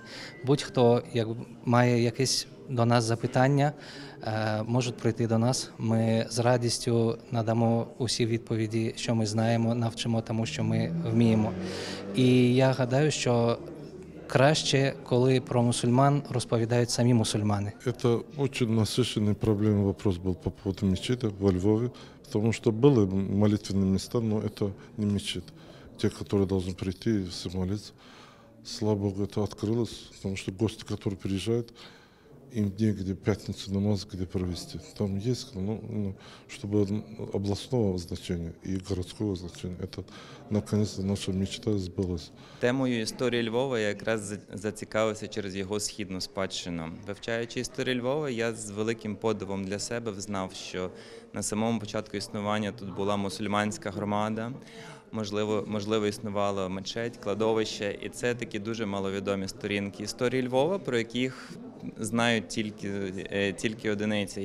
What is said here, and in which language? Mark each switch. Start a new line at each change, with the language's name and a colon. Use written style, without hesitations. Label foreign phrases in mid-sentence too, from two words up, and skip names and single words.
Ukrainian: Будь-хто має якесь до нас запитання, можуть прийти до нас. Ми з радістю надамо усі відповіді, що ми знаємо, навчимо тому, що ми вміємо. І я гадаю, що краще, коли про мусульман розповідають самі мусульмани.
Russian: Это очень насыщенный проблемный вопрос был по поводу мечети во Львове, потому что были молитвенные места, но это не мечеть. Те, которые должны прийти и молиться. Слава Богу, это открылось, потому что гости, которые приезжают, им негде пятницу намаз где провести. Там есть, чтобы областного значения и городского значения. Это, наконец-то, наша мечта сбылась.
Ukrainian: Темою історії Львова я якраз зацікавився через його східну спадщину. Вивчаючи історію Львова, я з великим подивом для себе взнав, що на самому початку існування тут була мусульманська громада, можливо, існувала мечеть, кладовище, і це такі дуже маловідомі сторінки історії Львова, про яких знають тільки одиниці.